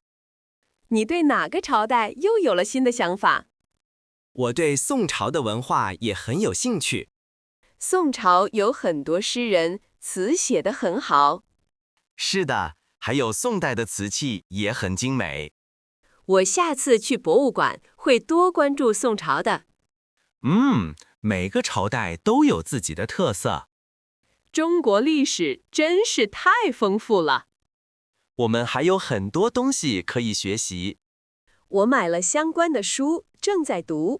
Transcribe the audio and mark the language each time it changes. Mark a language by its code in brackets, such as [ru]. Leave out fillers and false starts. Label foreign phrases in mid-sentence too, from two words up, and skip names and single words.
[zh] 你對哪個朝代又有了新的想法？我對宋朝的文化也很有興趣。宋朝有很多詩人，詞寫得很好。是的，還有宋代的瓷器也很精美。我下次去博物館會多關注宋朝的。每個朝代都有自己的特色。中國歷史真是太豐富了。我們還有很多東西可以學習。我買了相關的書，正在讀。